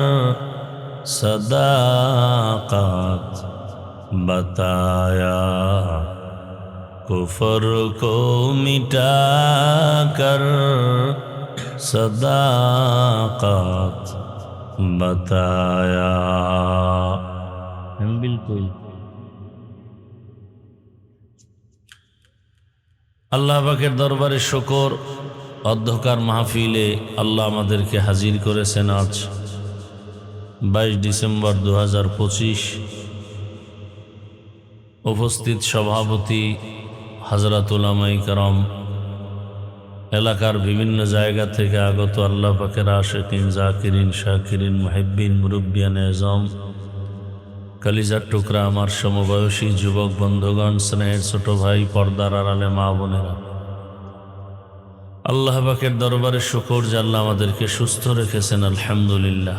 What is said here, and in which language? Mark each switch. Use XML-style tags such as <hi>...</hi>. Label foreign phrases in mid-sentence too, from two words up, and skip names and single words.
<ur>صداقت بتایا، کفر کو مٹا کر صداقت بتایا۔</ur> <bn>بالکل আল্লাহ পাকের দরবারে শুকর, অধ্যকার মাহফিলে আল্লাহ আমাদেরকে হাজির করেছেন আজ 22 ডিসেম্বর 2025। উপস্থিত সভাপতি হযরত উলামায়ে কেরাম, এলাকার বিভিন্ন জায়গা থেকে আগত আল্লাহ পাকের আশিকিন, জাকিরিন, শাকিরিন, মুহিব্বিন, মুরব্বিয়ান আযম, কলিজার টুকরা আমার সমবয়সী যুবক বন্ধুগণ, স্নেহের ছোট ভাই, পর্দার আড়ালে মা বোনেরা, আল্লাহ পাকের দরবারে শুকর যে আল্লাহ আমাদেরকে সুস্থ রেখেছেন, আলহামদুলিল্লাহ।</bn>